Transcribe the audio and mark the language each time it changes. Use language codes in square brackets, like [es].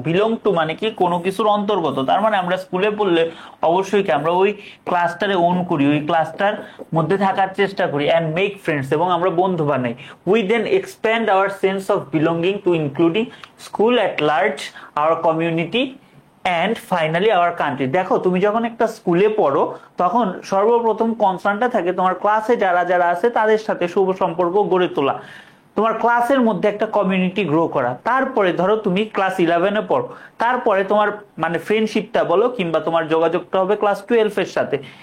[bn] belong to মানে কি কোনো কিছুর অন্তর্গত, তার মানে আমরা স্কুলে পড়লে অবশ্যই কি আমরা ওই ক্লাসটারে ওন করি, ওই ক্লাসটার মধ্যে থাকার চেষ্টা করি, [en] and make friends, [bn] এবং আমরা বন্ধু বানাই। [en] we then expand our sense of belonging to including school at large, our community and finally our country. [bn] দেখো তুমি যখন একটা স্কুলে পড়ো তখন সর্বপ্রথম কনসার্নটা থাকে তোমার ক্লাসে যারা যারা আছে তাদের সাথে শুভ সম্পর্ক গড়ে তোলা, তোমার ক্লাসের মধ্যে একটা কমিউনিটি গ্রো করা। তারপরে ধরো তুমি ক্লাস 11-এ পড়ো, তারপরে তোমার মানে ফ্রেন্ডশিপটা বলো কিংবা তোমার যোগাযোগটা হবে ক্লাস 12-এর সাথে।